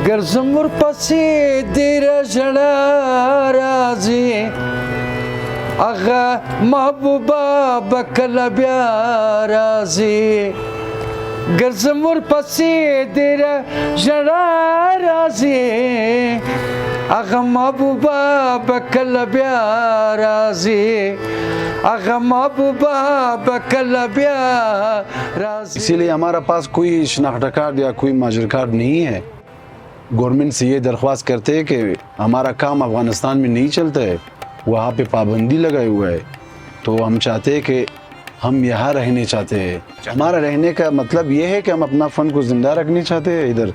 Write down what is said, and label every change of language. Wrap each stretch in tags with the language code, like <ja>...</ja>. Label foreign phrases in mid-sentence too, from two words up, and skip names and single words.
<ps>ګرځم ورپسې ډېره ژړا راځي هغه محبوبه به کله بیا راځي ګرځم ورپسې ډېره ژړا راځي هغه محبوبه به کله بیا راځي هغه محبوبه به کله بیا راځي.</ps> <ur>اسی لیے ہمارا پاس کوئی شناخت کارڈ یا کوئی ماجر کارڈ نہیں ہے. گورنمنٹ سے یہ درخواست کرتے ہیں کہ ہمارا کام افغانستان میں نہیں چلتا ہے، وہاں پے پابندی لگائے ہوا ہے، تو ہم چاہتے ہیں کہ ہم یہاں رہنے چاہتے ہیں. ہمارا رہنے کا مطلب یہ ہے کہ ہم اپنا فن کو زندہ رکھنا چاہتے ہیں ادھر.</ur>